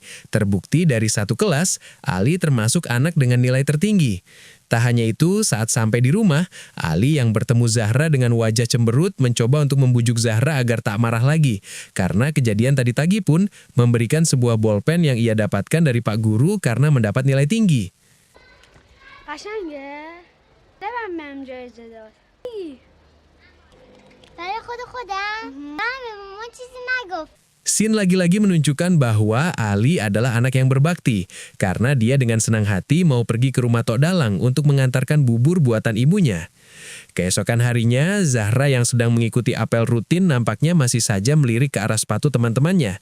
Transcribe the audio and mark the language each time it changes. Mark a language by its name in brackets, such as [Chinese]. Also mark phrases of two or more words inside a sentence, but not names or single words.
[Indonesian] Terbukti dari satu kelas, Ali termasuk anak dengan nilai tertinggi. Tak hanya itu, saat sampai di rumah, Ali yang bertemu Zahra dengan wajah cemberut mencoba untuk membujuk Zahra agar tak marah lagi. Karena kejadian tadi pagi pun memberikan sebuah bolpen yang ia dapatkan dari Pak Guru karena mendapat nilai tinggi. [Persian] قشنگه؟ ببن بهم جایزه داد برای خود خودم من به مامان چیزی نگفت. [Indonesian] Sin lagi-lagi menunjukkan bahwa Ali adalah anak yang berbakti karena dia dengan senang hati mau pergi ke rumah Tok Dalang untuk mengantarkan bubur buatan ibunya. Keesokan harinya, Zahra yang sedang mengikuti apel rutin nampaknya masih saja melirik ke arah sepatu teman-temannya.